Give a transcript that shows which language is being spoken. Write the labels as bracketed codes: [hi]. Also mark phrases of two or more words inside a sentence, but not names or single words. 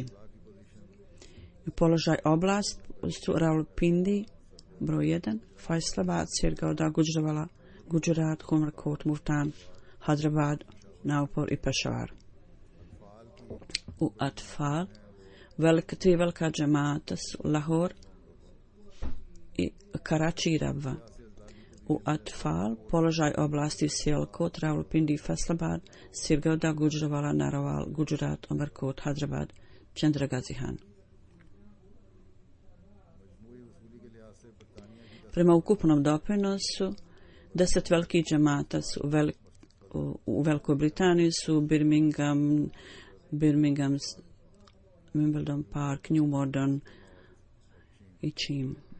[sr] Položaj oblast su Rawalpindi, broj 1, Faisalabad, Sirgauda, Gujarat, Umerkot, Multan, Hyderabad, Nagpur i Peshawar. U Atfal, tri velika džemata su Lahore i Karači i Rabva. U Atfal, položaj oblasti Sialkot, Rawalpindi, Faisalabad, Sirgauda, Gujarat, Narawal, Gujarat, Umerkot, Hyderabad, Chandragazihan. Prema ukupnom doprinosu, 10 velikih džemata su u Velikoj Britaniji su Birmingham, Wimbledon Park, New Modern i Čim.